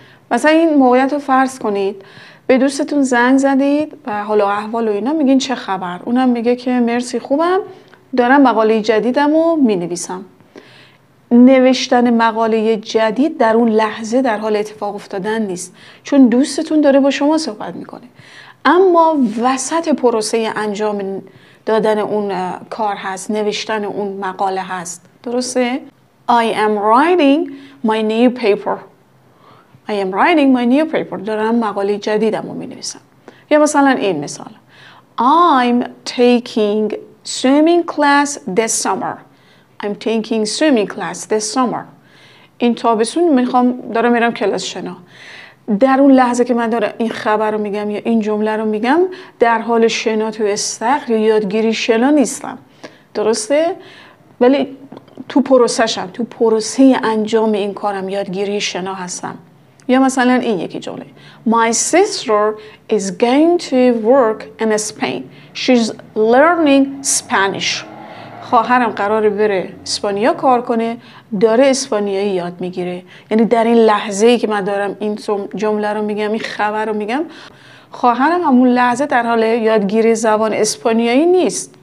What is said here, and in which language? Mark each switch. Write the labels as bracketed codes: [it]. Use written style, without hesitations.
[fa] مثلا این موقعیت رو فرض کنید، به دوستتون زنگ زدید و حال و احوال و اینا میگین چه خبر؟ اونم میگه که مرسی خوبم، دارم مقاله جدیدم رو مینویسم. نوشتن مقاله جدید در اون لحظه در حال اتفاق افتادن نیست، چون دوستتون داره با شما صحبت میکنه. اما وسط پروسه انجام دادن اون کار هست، نوشتن اون مقاله هست. درسته؟ [en] I am writing my new paper. I am writing my new paper. [fa] دارم مقاله جدیدم رو مینویسم. یا مثلا این مثال. [en] I'm taking swimming class this summer. I'm taking swimming class this summer. [fa] این تابستون دارم میرم کلاس شنا. در اون لحظه که من دارم این خبر رو میگم یا این جمله رو میگم در حال شنا تو استخر یا یادگیری شنا نیستم. درسته؟ ولی تو پروسه‌شم، تو پروسه انجام این کارم، یادگیری شنا هستم. یا مثلا این یکی جمله. [en] My sister is going to work in Spain. She's learning Spanish. [fa] خواهرم قراره بره اسپانیا کار کنه، داره اسپانیایی یاد میگیره. یعنی در این لحظه‌ای که من دارم این جمله رو میگم، این خبر رو میگم، خواهرم همون لحظه در حال یادگیری زبان اسپانیایی نیست.